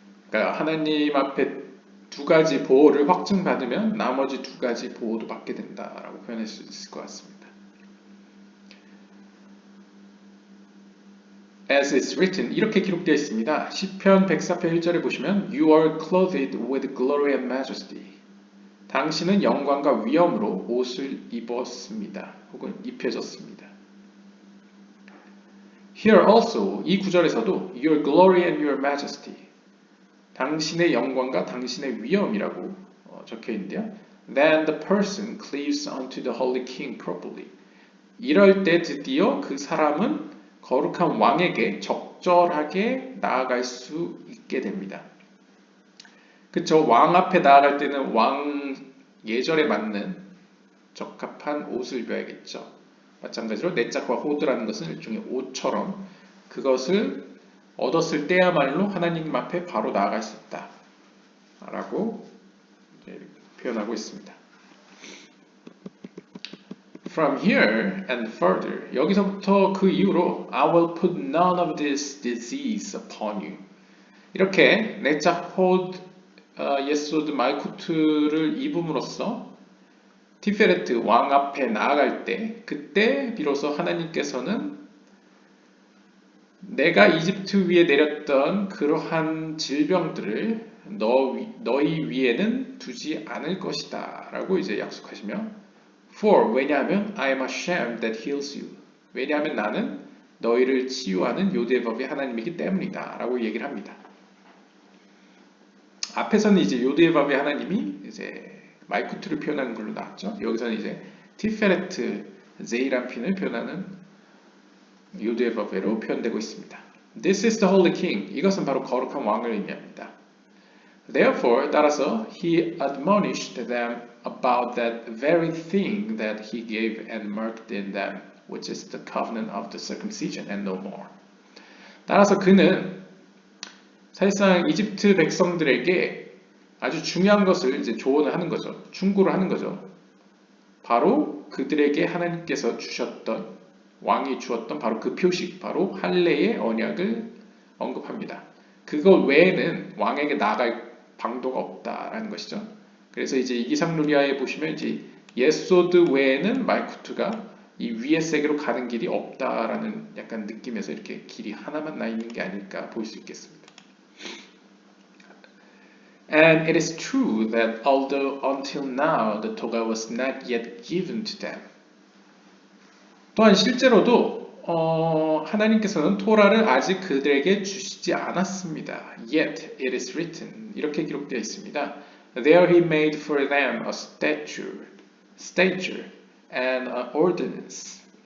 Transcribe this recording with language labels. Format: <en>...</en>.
<ko>그러니까 하나님 앞에 두 가지 보호를 확증받으면 나머지 두 가지 보호도 받게 된다라고 표현할 수 있을 것 같습니다.</ko> <en>As it's written,</en> <ko>이렇게 기록되어 있습니다. 시편 104편 1절에 보시면</ko> <en>You are clothed with glory and majesty.</en> <ko>당신은 영광과 위엄으로 옷을 입었습니다. 혹은 입혀졌습니다.</ko> <en>Here also,</en> <ko>이 구절에서도</ko> <en>Your glory and your majesty.</en> <ko>당신의 영광과 당신의 위엄이라고 적혀 있는데요.</ko> <en>Then the person cleaves unto the holy king properly.</en> <ko>이럴 때 드디어 그 사람은 거룩한 왕에게 적절하게 나아갈 수 있게 됩니다. 그쵸? 왕 앞에 나아갈 때는 왕 예절에 맞는 적합한 옷을 입어야겠죠. 마찬가지로 네짝과 호두라는 것은 일종의 옷처럼 그것을 얻었을 때야말로 하나님 앞에 바로 나아갈 수 있다 라고 표현하고 있습니다.</ko> <en>From here and further,</en> <ko>여기서부터 그 이후로</ko> <en>I will put none of this disease upon you.</en> <ko>이렇게 네짝, 호드, 옛소드, 말쿠트를 입음으로써 티페레트 왕 앞에 나아갈 때 그때 비로소 하나님께서는 내가 이집트 위에 내렸던 그러한 질병들을 너희 위에는 두지 않을 것이다 라고 이제 약속하시며 For, 왜냐하면</ko> <en>I am Hashem that heals you.</en> <ko>왜냐하면 나는 너희를 치유하는 요대법의 하나님이기 때문이다 라고 얘기를 합니다. 앞에서는 이제 요대법의 하나님이 이제 말쿠트를 표현하는 걸로 나왔죠. 여기서는 이제 티페레트 제이람핀을 표현하는 요대법으로 표현되고 있습니다.</ko> <en>This is the holy king.</en> <ko>이것은 바로 거룩한 왕을 의미합니다.</ko> <en>Therefore,</en> <ko>따라서</ko> <en>he admonished them about that very thing that he gave and marked in them, which is the covenant of the circumcision and no more.</en> <ko>따라서 그는 사실상 이집트 백성들에게 아주 중요한 것을 이제 조언을 하는 거죠. 충고를 하는 거죠. 바로 그들에게 하나님께서 주셨던 왕이 주었던 바로 그 표식, 바로 할례의 언약을 언급합니다. 그것 외에는 왕에게 나아갈 방도가 없다라는 것이죠. 그래서 이제 이기상누리아에 보시면 이제 옛소드 외에는 말쿠트가 이 위의 세계로 가는 길이 없다라는 약간 느낌에서 이렇게 길이 하나만 나 있는 게 아닐까 볼 수 있겠습니다.</ko> <en>And it is true that although until now the Torah was not yet given to them.</en> <ko>또한 실제로도 하나님께서는 토라를 아직 그들에게 주시지 않았습니다.</ko> <en>Yet it is written.</en> <ko>이렇게 기록되어 있습니다.</ko> <en>There he made for them a stature and an ordinance.</en>